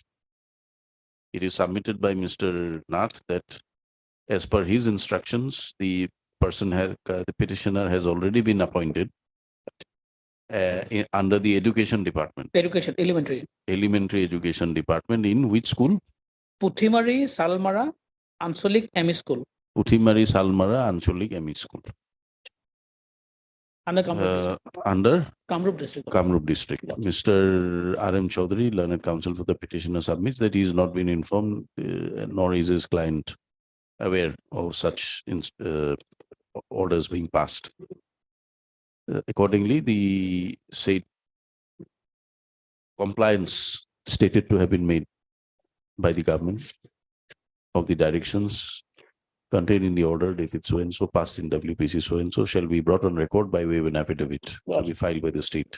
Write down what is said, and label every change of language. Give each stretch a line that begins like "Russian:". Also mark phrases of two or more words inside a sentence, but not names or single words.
English: It is submitted by Mr. Nath that as per his instructions, the petitioner has already been appointed under the education department, Education, elementary. elementary education department, in which school? Puthimari, Salmara, Ansolik ME School. Uthimari Salmara Ancholik ME School. Under Kamrup district. Under Kamrup district. Kamrup district. Mr. R.M. Chaudhary, Learned Counsel for the petitioner, submits that he has not been informed, nor is his client aware of such orders being passed. Accordingly, the said compliance stated to have been made by the government of the directions contained in the order dated so and so, passed in WPC so and so, shall be brought on record by way of an affidavit to be filed by the state.